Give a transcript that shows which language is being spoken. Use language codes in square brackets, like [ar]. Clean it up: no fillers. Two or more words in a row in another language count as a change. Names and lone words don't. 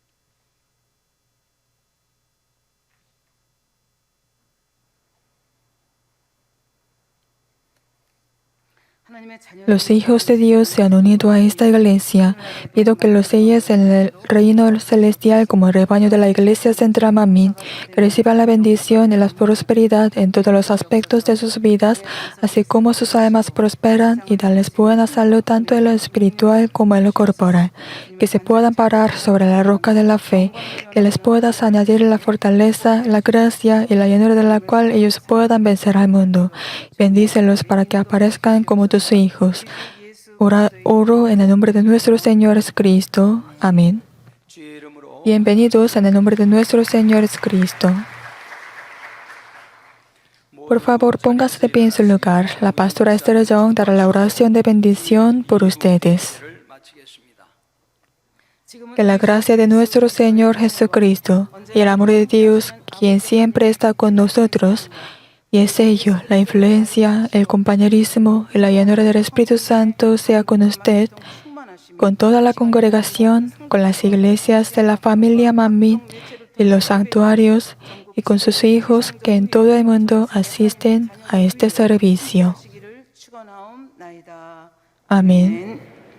[ko] 하나님의 자녀 [es] Los hijos de Dios se han unido a esta iglesia. Pido que los selles en el reino celestial como el rebaño de la iglesia central Mamín, que reciban la bendición y la prosperidad en todos los aspectos de sus vidas, así como sus almas prosperan y darles buena salud tanto en lo espiritual como en lo corporal. Que se puedan parar sobre la roca de la fe, que les puedas añadir la fortaleza, la gracia y la llenura de la cual ellos puedan vencer al mundo. Bendícelos para que aparezcan como tus hijos. Oro en el nombre de nuestro Señor Jesucristo. Amén. [ko] 주의 이름으로 [es] Bienvenidos en el nombre de nuestro Señor Jesucristo. Por favor, póngase de pie en su lugar. La pastora Esther Young dará la oración de bendición por ustedes. [ko] 를 마치겠습니다. [es] Que la gracia de nuestro Señor Jesucristo y el amor de Dios, quien siempre está con nosotros, y es ello, la influencia, el compañerismo y la llanura del Espíritu Santo sea con usted, con toda la congregación, con las iglesias de la familia Mamín y los santuarios y con sus hijos que en todo el mundo asisten a este servicio. [ko] 시기를 축원하옵나이다. [es] Amén. [ko] 아멘.